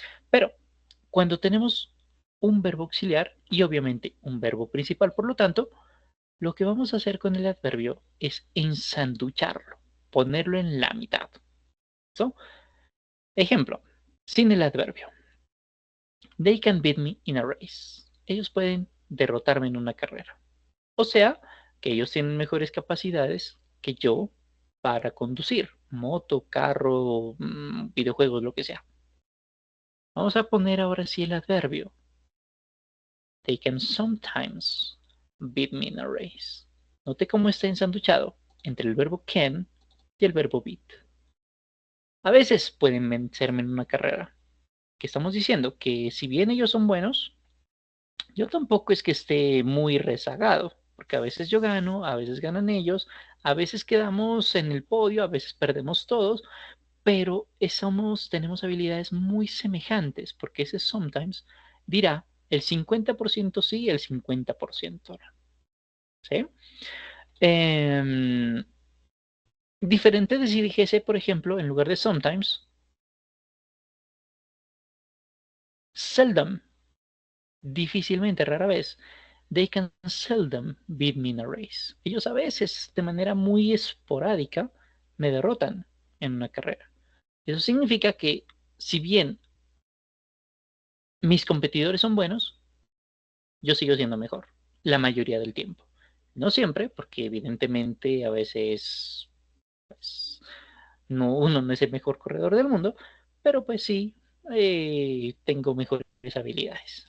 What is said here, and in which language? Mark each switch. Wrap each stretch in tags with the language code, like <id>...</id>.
<es>Pero cuando tenemos un verbo auxiliar y obviamente un verbo principal, por lo tanto, Lo que vamos a hacer con el adverbio es ensanducharlo, ponerlo en la mitad. ¿So? Ejemplo, sin el adverbio.</es> <en>They can beat me in a race.</en> <es>Ellos pueden derrotarme en una carrera. O sea, que ellos tienen mejores capacidades que yo para conducir, moto, carro, videojuegos, lo que sea. Vamos a poner ahora sí el adverbio.</es> <en>They can sometimes beat me in a race.</en> <es>Note cómo está ensanduchado entre el verbo can y el verbo beat. A veces pueden vencerme en una carrera. ¿Qué estamos diciendo? Que si bien ellos son buenos, yo tampoco es que esté muy rezagado, porque a veces yo gano, a veces ganan ellos, a veces quedamos en el podio, a veces perdemos todos, pero tenemos habilidades muy semejantes, porque ese sometimes dirá el 50% sí y el 50% no. ¿Sí? Eh, Diferente de si dijese, por ejemplo, en lugar de sometimes, seldom, difícilmente, rara vez.</es> <en>They can seldom beat me in a race.</en> <es>Ellos a veces, de manera muy esporádica, me derrotan en una carrera. Eso significa que, si bien mis competidores son buenos, yo sigo siendo mejor la mayoría del tiempo. No siempre, porque evidentemente a veces pues, no, uno no es el mejor corredor del mundo, pero pues sí, tengo mejores habilidades.</es>